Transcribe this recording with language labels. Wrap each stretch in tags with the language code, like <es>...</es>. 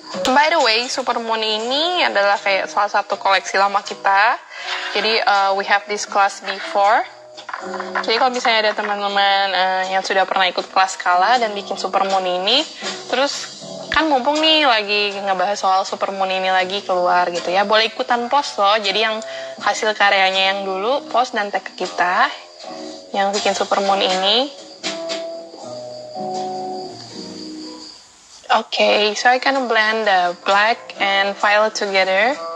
<en>By the way,</en> <id>Supermoon ini adalah kayak salah satu koleksi lama kita. Jadi</id> <en>we have this class before.</en> <id>Jadi kalau misalnya ada teman-teman yang sudah pernah ikut kelas Kala dan bikin Supermoon ini, terus kan mumpung nih lagi ngebahas soal Supermoon ini lagi keluar gitu ya, boleh ikutan post loh. Jadi yang hasil karyanya yang dulu post dan tag ke kita yang bikin Supermoon ini.</id> <en>Okay, so I kind of blend the black and violet together.</en>